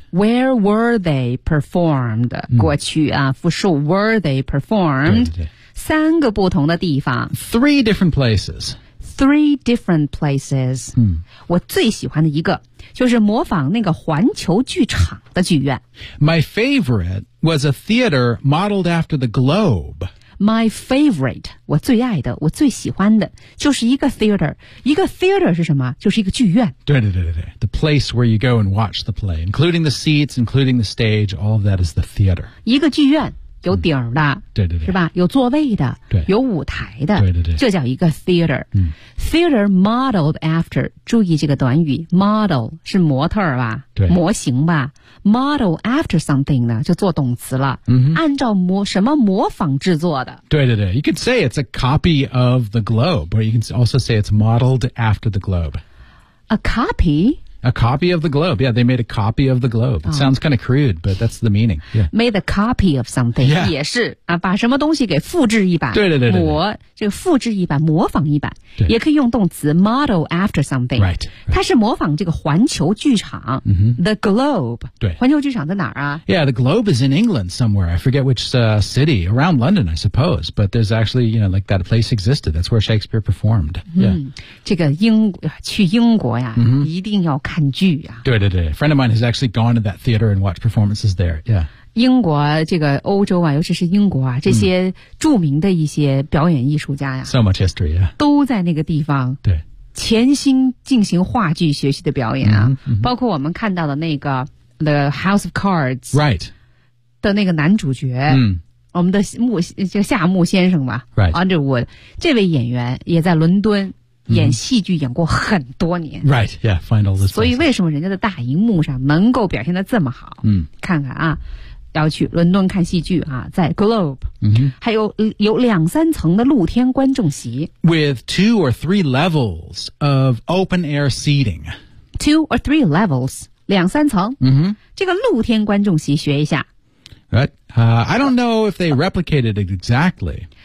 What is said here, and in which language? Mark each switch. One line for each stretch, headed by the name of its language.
English: Where were they performed?、Mm.
Chinese: 过去啊,复数
English: were they performed?
Chinese: 对对对三个不同的地方。
English: Three different places. Three different places.、 Mm.
Chinese: 我最喜欢的一个就是模仿那个环球剧场的剧院。
English: My favorite was a theater modeled after the Globe. My favorite,
Chinese: 我最爱的,我最喜欢的,就是一个 theater. 一个 theater 是什么?就是一个剧院。
English: 对对对对, the place where you go and watch the play, including the seats, including the stage, all of that is the theater.
Chinese: 一个剧院,有底儿的,、对对对, 是吧?有座位的, 对, 有舞台的, 对对对, 这叫一个 theater.、嗯、 theater modeled after, 注意这个短语 ,model 是模特吧? 对模型吧 ，model after something 呢，就做动词了。 Mm-hmm. 按照模什么模仿制作的？
English: 对对对 ，You could say it's a copy of the Globe, or you can also say it's modeled after the Globe. A copy? A copy of the Globe. Yeah, they made a copy of the Globe. It sounds kind of crude, but that's the meaning. Yeah, made a copy of something、 yeah.
Chinese: 也是啊，把什么东西给复制一版。对对对对，模这个复制一版，模仿一版，也可以用动词 model after something.
English: Right, right.
Chinese: 它是模仿这个环球剧场、 mm-hmm.
English: the Globe.
Chinese: 对，环球剧场在哪儿啊
English: ？Yeah, the Globe is in England somewhere. I forget which、city around London, I suppose. But there's actually, you know, like that place existed. That's where Shakespeare performed. Yeah,、
Chinese: 嗯、这个英去英国呀， mm-hmm. 一定要看。看剧啊、
English: 对对对 A friend of mine has actually gone to that theater and watched performances there、yeah.
Chinese: 英国这个欧洲啊尤其是英国啊这些著名的一些表演艺术家呀、
English: so much history, yeah.
Chinese: 都在那个地方对潜心进行话剧学习的表演啊、 mm-hmm, mm-hmm. 包括我们看到的那个 The House of Cards、
English: right.
Chinese: 的那个男主角、 mm. 我们的夏木先生吧、
English: right.
Chinese: Underwood 这位演员也在伦敦演戏剧演过很多年
English: Right, yeah, find all this
Chinese: 所以为什么人家的大荧幕上能够表现得这么好、嗯、看看啊要去伦敦看戏剧啊在 Globe、嗯、还有两三层的露天观众席
English: With two or three levels of open air seating Two or three levels
Chinese: 两三层、嗯、这个露天观众席学一下
English: Right,、I don't know if they replicated it exactly